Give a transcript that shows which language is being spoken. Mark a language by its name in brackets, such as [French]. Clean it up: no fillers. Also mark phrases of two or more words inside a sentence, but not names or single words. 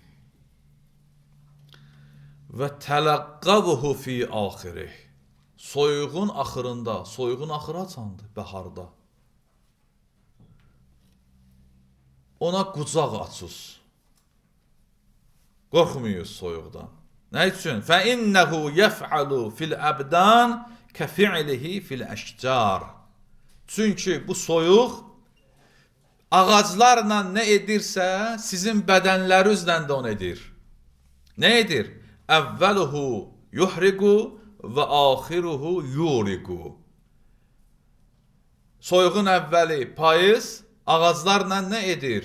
[Arabic] وتلقوه في آخره. [Azerbaijani] Soyuğun axırında, soyuğun axırı açandır, bəharda. Ona qucaq açız. Qorxmuyuz soyuqdan. Nə üçün? [Arabic] فَإِنَّهُ يَفْعَلُ فِي الْأَبْدَانِ كَفِعْلِهِ فِي الْأَشْجَارِ. [Azerbaijani] Çünki bu soyuq ağaclarla nə edirsə, sizin bədənlərinizlə də onu edir. Nə edir? [Arabic] أوله يحرق وآخره يورق. [Azerbaijani] Soyuğun əvvəli payız, ağaclarla nə edir?